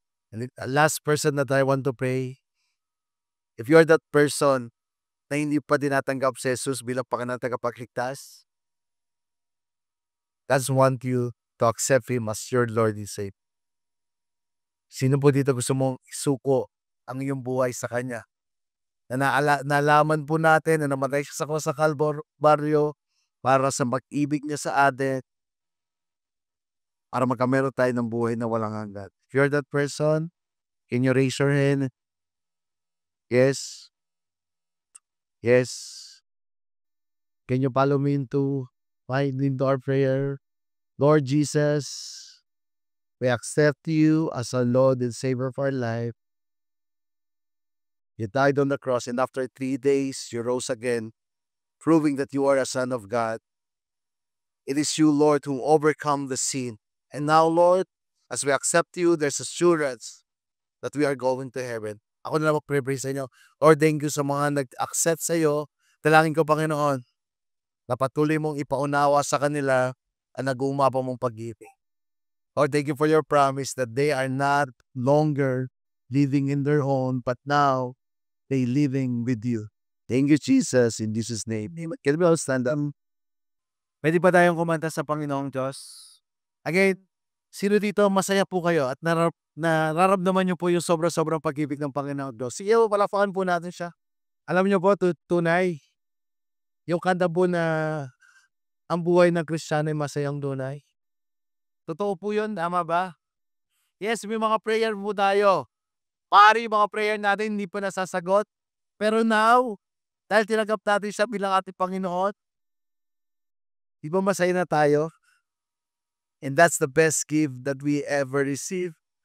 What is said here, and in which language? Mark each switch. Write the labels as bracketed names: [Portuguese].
[English] And the last person that I want to pray, if you're that person [Filipino] na hindi pa tinatanggap si Jesus bilang Panginoon at tagapagligtas, [English] God want you to accept Him as your Lord and Savior. [Filipino] Sino po dito gusto mong isuko ang iyong buhay sa Kanya? Nalaman po natin na namatay siya sa cross sa Kalbaryo para sa pag-ibig niya sa atin, para magkameron tayo ng buhay na walang hanggan. [English] If you're that person, can you raise your hand? Yes. Yes. Can you follow me into our prayer? Lord Jesus, we accept you as our Lord and Savior of our life. You died on the cross, and after 3 days, you rose again, proving that you are a Son of God. It is you, Lord, who overcome the sin. And now, Lord, as we accept you, there's assurance that we are going to heaven. [Filipino] Ako na lang mag-pray sa inyo. [English] Lord, thank you [Filipino] sa mga nag-accept sa iyo. Dalangin ko, Panginoon, na patuloy mong ipaunawa sa kanila ang nag-uumapa mong pag-ibig. [English] Lord, thank you for your promise that they are not longer living in their own, but now they living with you. Thank you, Jesus, in Jesus' name. Can we all stand up? [Filipino] Pwede ba tayong kumanta sa Panginoong Diyos? Again, sino dito masaya po kayo at nararamdaman niyo po yung sobrang pag-ibig ng Panginoong Diyos? Sige, palapakan po natin siya. Alam niyo po, tunay, yung kanta po na ang buhay ng Kristiyano ay masayang tunay. Totoo po yun, tama ba? Yes, may mga prayer po tayo. Pari yung mga prayer natin hindi pa nasasagot. Pero now, dahil tinanggap natin siya bilang ating Panginoon, di ba masaya na tayo? [English] And that's the best gift that we ever receive.